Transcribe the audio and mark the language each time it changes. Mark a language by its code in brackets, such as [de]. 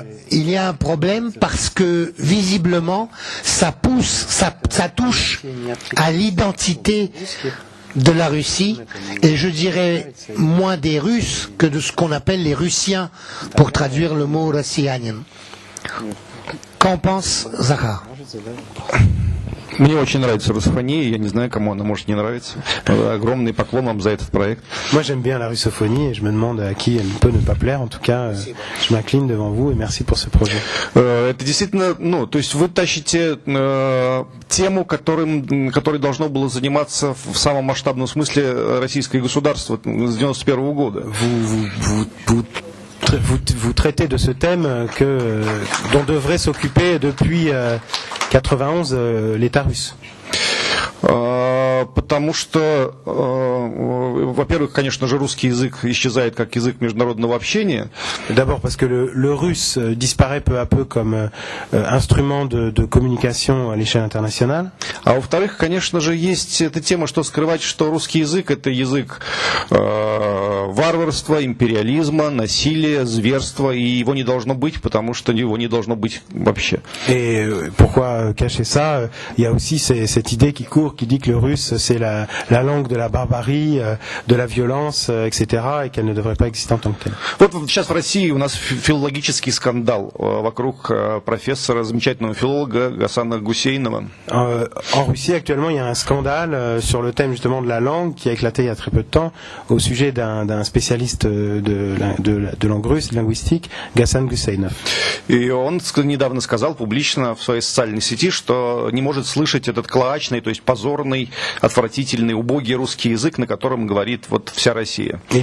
[fr] Il y a un problème parce que visiblement ça touche à l'identité de la Russie, et je dirais moins des Russes que de ce qu'on appelle les Russiens, pour traduire le mot россиянин. Qu'en pense Zahar? [ru] Мне очень нравится русофония, я не знаю, кому она может не нравиться. Огромный поклон вам за этот проект. [fr] Moi j'aime bien la russophonie et je me demande à qui elle peut ne pas plaire. En tout cas, je m'incline devant vous et merci pour ce projet. [ru] Это действительно, то есть вы тащите тему, которой должно было заниматься в самом масштабном смысле российское государство с 91 года. [fr] Vous traitez de ce thème dont devrait s'occuper depuis 91 l'État russe. [ru] Потому что, во-первых, конечно же, русский язык исчезает как язык международного общения. [fr] D'abord parce que le russe disparaît peu à peu comme instrument de communication à l'échelle internationale. [ru] А во-вторых, конечно же, есть эта тема, что скрывать, что русский язык — это язык варварства, империализма, насилия, зверства, и его не должно быть, потому что его не должно быть вообще. [fr] Et pourquoi cacher ça? Il y a aussi cette idée qui court, qui dit que le russe c'est la langue de la barbarie, de la violence, etc., et qu'elle ne devrait pas exister en tant que telle. [ru] Вот сейчас в России у нас филологический скандал вокруг профессора, замечательного филолога Гасана Гусейнова. [fr] En Russie actuellement il y a un scandale sur le thème justement de la langue qui a éclaté il y a très peu de temps au sujet d'un spécialiste de langue russe, linguistique, Ghassan Guseynov. [ru] И он недавно сказал публично в своей социальной сети, что не может слышать этот клоачный, то есть позорный, отвратительный, убогий русский язык, на котором говорит вот вся Россия.